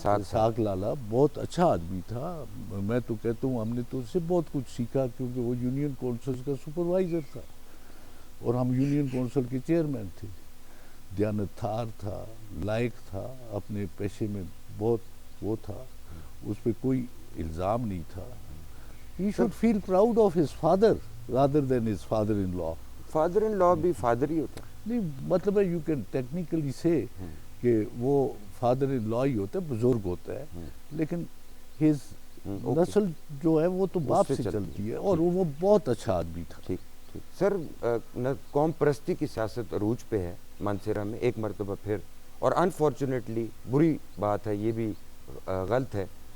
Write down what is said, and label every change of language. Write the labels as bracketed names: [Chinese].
[Urdu] اسحاق لالا بہت اچھا آدمی تھا. میں تو کہتا ہوں ہم نے تو اس سے بہت کچھ سیکھا، کیونکہ وہ یونین کونسل کا سپروائزر تھا اور ہم یونین کونسل کے چیئرمین تھے. دیانتدار تھا، لائق تھا، اپنے پیشے میں بہت وہ تھا. اس پہ کوئی الزام نہیں تھا. [English] He should feel proud of his father rather than his father-in-law. [Urdu] فادر-ان-لا بھی فادر ہی ہوتا ہے. نہیں مطلب ہے [English] you can technically سے [Urdu] کہ وہ فادر ان لا ہی ہوتا ہے، بزرگ ہوتا ہے، لیکن ہز نسل جو ہے وہ تو باپ سے چلتی ہے. اور وہ بہت اچھا آدمی تھا. ٹھیک ٹھیک. سر، قوم پرستی کی سیاست عروج پہ ہے مانسیرا میں ایک مرتبہ پھر، اور انفارچونیٹلی بری بات ہے، یہ بھی غلط ہے.